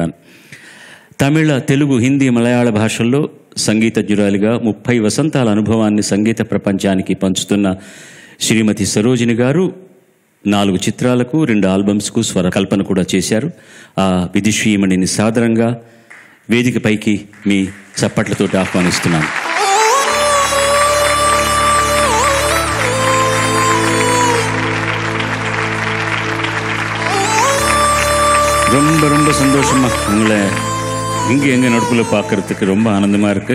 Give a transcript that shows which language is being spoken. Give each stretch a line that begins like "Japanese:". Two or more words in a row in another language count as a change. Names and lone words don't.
Telugu: తమిళ, తెలుగు, హిందీ, మలయాళ భాషల్లో సంగీతజ్ఞురాలిగా 30 వసంతాల అనుభవాన్ని సంగీత ప్రపంచానికి పంచుతున్న శ్రీమతి సరోజిని గారు 4 చిత్రాలకు 2 ఆల్బమ్స్కు స్వరకల్పన కూడా చేశారు. ఆ విదుషీమణిని సాదరంగా వేదికపైకి మీ చప్పట్లతో ఆహ్వానిస్తున్నాను.
Tamil: ரொம்ப ரொம்ப சந்தோஷமா உங்களை இங்கே எங்கள் நடுப்பில் பார்க்கறதுக்கு ரொம்ப ஆனந்தமாக இருக்குது.